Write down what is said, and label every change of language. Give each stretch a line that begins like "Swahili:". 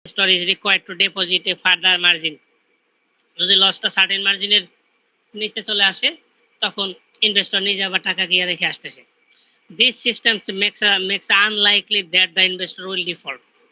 English: investor is required to deposit a further margin.
Bangla: যদি লসটা certain মার্জিনের নিচে চলে আসে তখন ইনভেস্টর নিজে আবার টাকা গিয়ে রেখে আসতেছে।
English: This system makes unlikely that the investor will default.